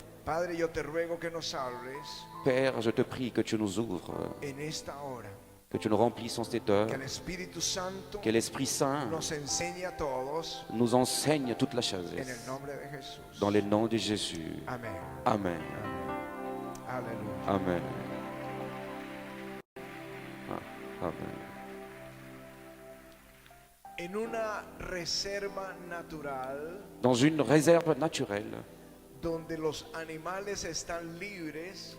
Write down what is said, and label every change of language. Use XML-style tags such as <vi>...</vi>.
<es>Padre, yo te ruego que nos hables</es> <fr>Père, je te prie que tu nous ouvres,</fr> <es>en esta hora,</es> <fr>que tu nous remplisses en cette heure,</fr> <es>que el Espíritu Santo</es> <fr>que l'Esprit Saint</fr> <es>nos enseñe a todos</es> <fr>nous enseigne toute la chose.</fr> <es>en el nombre de Jesús.</es> <fr>Dans le nom de Jésus.</fr> <es>Amén.</es> <fr>Amen.</fr> <es>Aleluya.</es> <fr>Amen. Ah, Amen.</fr> <es>En una reserva natural</es> <fr>Dans une réserve naturelle</fr> <es>donde los animales están libres,</es>